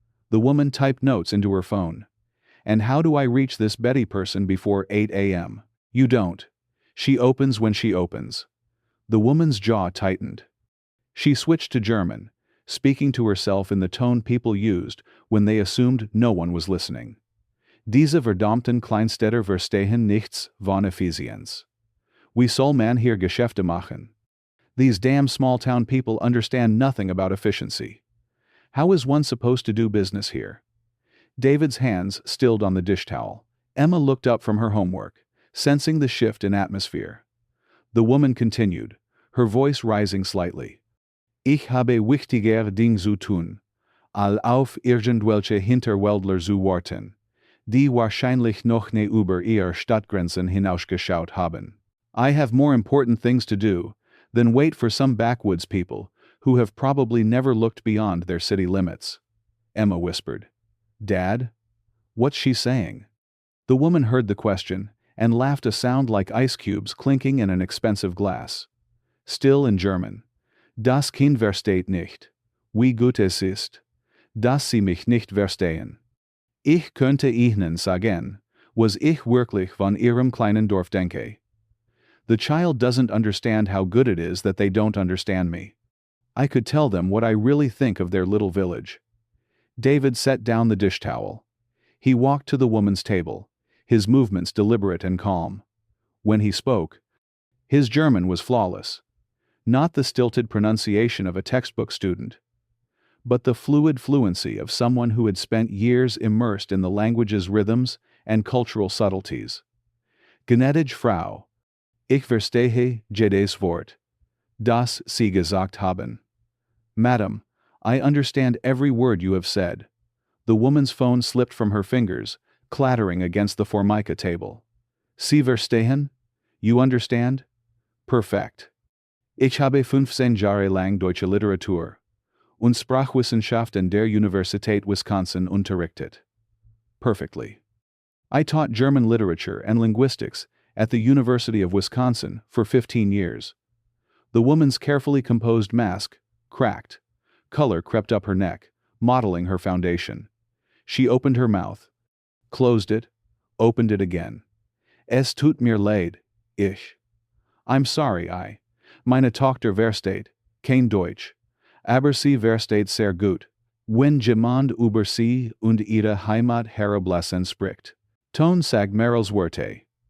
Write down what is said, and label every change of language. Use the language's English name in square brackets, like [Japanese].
[English] The woman typed notes into her phone. "And how do I reach this Betty person before 8 a.m.? "You don't. She opens when she opens." The woman's jaw tightened. She switched to German, speaking to herself in the tone people used when they assumed no one was listening. [German] Diese verdammten Kleinstädter verstehen nichts von Effizienz. Wie soll man hier Geschäfte machen? [English] These damn small-town people understand nothing about efficiency. How is one supposed to do business here? David's hands stilled on the dish towel. Emma looked up from her homework, sensing the shift in atmosphere. The woman continued, her voice rising slightly. [German] Ich habe wichtiger Dinge zu tun, als auf irgendwelche Hinterwäldler zu warten, die wahrscheinlich noch nie über ihre Stadtgrenzen hinausgeschaut haben. [English] I have more important things to do than wait for some backwoods people who have probably never looked beyond their city limits. Emma whispered. Dad? What's she saying? The woman heard the question and laughed, a sound like ice cubes clinking in an expensive glass. Still in German. [German] Das Kind versteht nicht. Wie gut es ist, dass Sie mich nicht verstehen. Ich könnte Ihnen sagen, was ich wirklich von Ihrem kleinen Dorf denke. [English] The child doesn't understand how good it is that they don't understand me. I could tell them what I really think of their little village. David set down the dish towel. He walked to the woman's table, his movements deliberate and calm. When he spoke, his German was flawless. Not the stilted pronunciation of a textbook student, but the fluid fluency of someone who had spent years immersed in the language's rhythms and cultural subtleties. [German] Gnädige Frau, ich verstehe jedes Wort, das Sie gesagt haben. [English] Madam, I understand every word you have said. The woman's phone slipped from her fingers, clattering against the Formica table. [German] Sie verstehen? [English] You understand? [German] Perfekt. Ich habe 15 Jahre lang deutsche Literatur und Sprachwissenschaft an der Universität Wisconsin unterrichtet. [English] Perfectly. I taught German literature and linguistics at the University of Wisconsin for 15 years. The woman's carefully composed mask cracked. Color crept up her neck, mottling her foundation. She opened her mouth, closed it, opened it again. [German] Es tut mir leid, [English] I'm sorry, [German] meine Tochter versteht kein Deutsch, aber sie versteht sehr gut, wenn jemand über sie und ihre Heimat herablassen spricht. Ton sagt Merrill's Werte.